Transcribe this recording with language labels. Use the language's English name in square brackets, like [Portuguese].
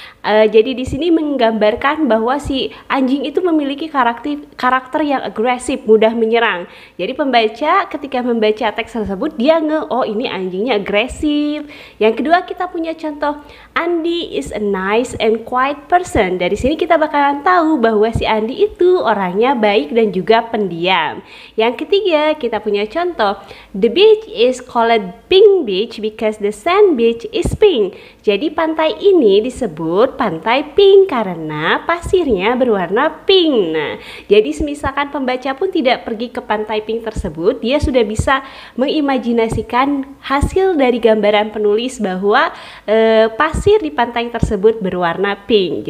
[Indonesian] Jadi di sini menggambarkan bahwa si anjing itu memiliki karakter yang agresif, mudah menyerang. Jadi pembaca ketika membaca teks tersebut dia oh ini anjingnya agresif. [English] Yang kedua kita punya contoh, Andy is a nice and quiet person. [Indonesian] Dari sini kita bakalan tahu bahwa si Andy itu orangnya baik dan juga pendiam. [English] Yang ketiga kita punya contoh, the beach is called pink beach because the sand beach is pink. [Indonesian] Jadi pantai ini disebut pantai pink karena pasirnya berwarna pink. Nah, jadi misalkan pembaca pun tidak pergi ke pantai pink tersebut, dia sudah bisa mengimajinasikan hasil dari gambaran penulis bahwa pasir di pantai tersebut berwarna pink.